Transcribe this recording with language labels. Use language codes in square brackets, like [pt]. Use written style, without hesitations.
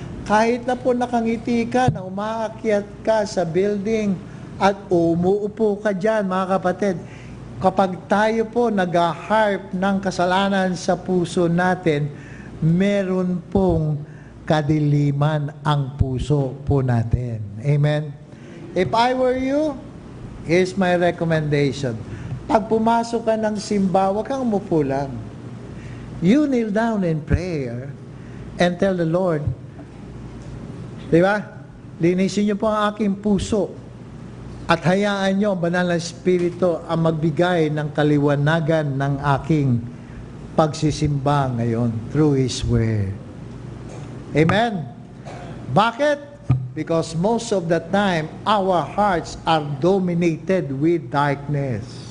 [tl] Kahit na po nakangiti ka na umaakyat ka sa building at umuupo ka dyan, mga kapatid, kapag tayo po nag-harp ng kasalanan sa puso natin, meron pong kadiliman ang puso po natin. Amen? [en] If I were you, here's my recommendation. [tl] Pag pumasok ka ng simba, huwag kang umupo lang. [en] You kneel down in prayer and tell the Lord, [tl] di ba? Linisin niyo po ang aking puso at hayaan niyo ang banal na Espiritu ang magbigay ng kaliwanagan ng aking pagsisimba ngayon [en] through His Word. [tl] Amen? Bakit? [en] Because most of the time, our hearts are dominated with darkness.